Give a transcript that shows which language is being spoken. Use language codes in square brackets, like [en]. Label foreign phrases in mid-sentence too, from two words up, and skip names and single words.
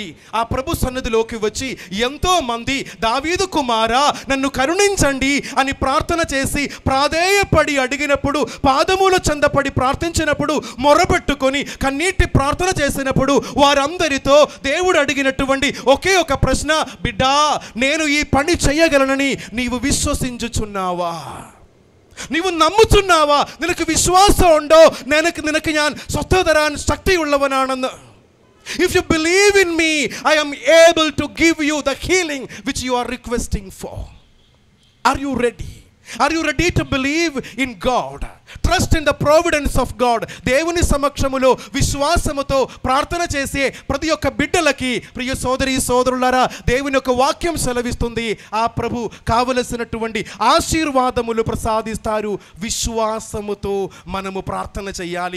[te] ఆ ప్రభు సన్నిధిలోకి వచ్చి ఎంతో మంది దావీదు కుమారా నన్ను కరుణించండి అని ప్రార్థన చేసి ప్రాధేయపడి అడిగినప్పుడు, పాదముల చెందపడి ప్రార్థించినప్పుడు, మొరపెట్టుకొని కన్నీటి ప్రార్థన చేసినప్పుడు వారందరితో దేవుడు అడిగినటువంటి ఒకే ఒక ప్రశ్న, బిడ్డా నేను ఈ పని చేయగలనని నీవు విశ్వసించుచున్నావా? నీవు నమ్ముచున్నావా? [ml] നിനക്ക് വിശ്വാസം ഉണ്ടോ നിനക്ക് ഞാൻ സ്വസ്ഥത തരാൻ ശക്തിയുള്ളവനാണെന്ന്. [en] If you believe in me, I am able to give you the healing which you are requesting for. Are you ready? Are you ready to believe in God? Trust in the providence of God. [te] దేవుని సమక్షములో విశ్వాసముతో ప్రార్థన చేసే ప్రతి ఒక్క బిడ్డలకి ప్రియ సోదరి సోదరులారా, దేవుని యొక్క వాక్యం సెలవిస్తుంది, ఆ ప్రభు కావలసినటువంటి ఆశీర్వాదములు ప్రసాదిస్తారు. విశ్వాసముతో మనము ప్రార్థన చేయాలి.